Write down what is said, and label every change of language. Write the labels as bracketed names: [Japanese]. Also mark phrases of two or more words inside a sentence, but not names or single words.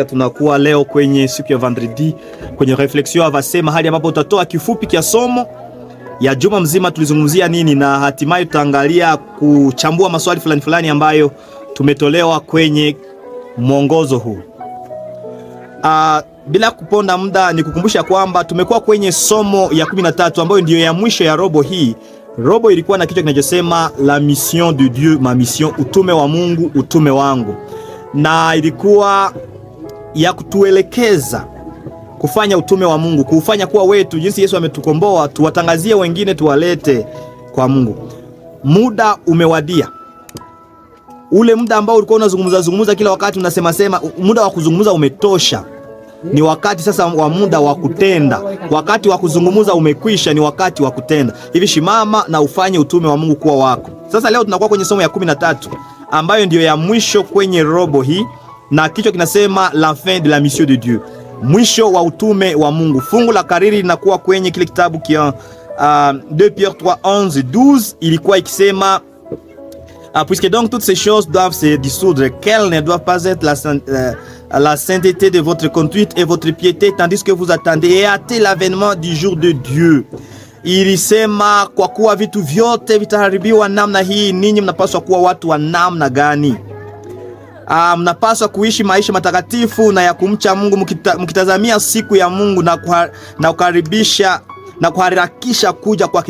[Swahili] Tunakuwa leo kwenye siku ya vendredi kwenye [French] reflexion avance, [Swahili] mahali ambapo utatoa kifupi kia somo ya juma mzima tulizungumzia nini, na hatimaye tutaangalia kuchambua maswali fulani fulani ambayo tumetolewa kwenye mwongozo huu. Bila kuponda muda, ni kukumbusha kwamba tumekuwa kwenye somo ya 13 ambayo ndiyo ya mwisho ya robo hii. Robo ilikuwa na kichwa kinachosema [French] la mission de Dieu, ma mission, [Swahili] utume wa Mungu, utume wangu, na ilikuwa ya kutuelekeza kufanya utume wa Mungu, kufanya kuwa wetu, jinsi Yesu ametukomboa, tuwatangazie wengine, tuwalete kwa Mungu. Muda umewadia, ule muda ambao ulikuwa unazungumza kila wakati, unasema muda wa kuzungumza umetosha. Ni wakati sasa wa muda wa kutenda. Wakati wa kuzungumza umekwisha, ni wakati wa kutenda. Hivi shimama na ufanye utume wa Mungu kuwa wako. Sasa leo tunakuwa kwenye somo ya 13 ambayo ndiyo ya mwisho kwenye robo hii, na kichwa kinasema [French] la fin de la mission de Dieu, [Swahili] mwisho wa utume wa Mungu. Fungu la kariri linakuwa kwenye kile kitabu kia 2 Pierre 3, 11, 12, ilikuwa ikisema [French] puisque donc toutes ces choses doivent se dissoudre, qu'elles ne doivent pas être la sainteté de votre conduite et votre piété, tandis que vous attendez et hâtez l'avènement du jour de Dieu. [Swahili] Ilisema kwa kuwa vitu vyote vitaharibiwa namna hii, ninyi mnapaswa kuwa watu wa namna gani? Mnapaswa kuishi maisha matakatifu na ya kumcha Mungu, mkitazamia siku ya Mungu na kukaribisha na kuharakisha kuja kwake.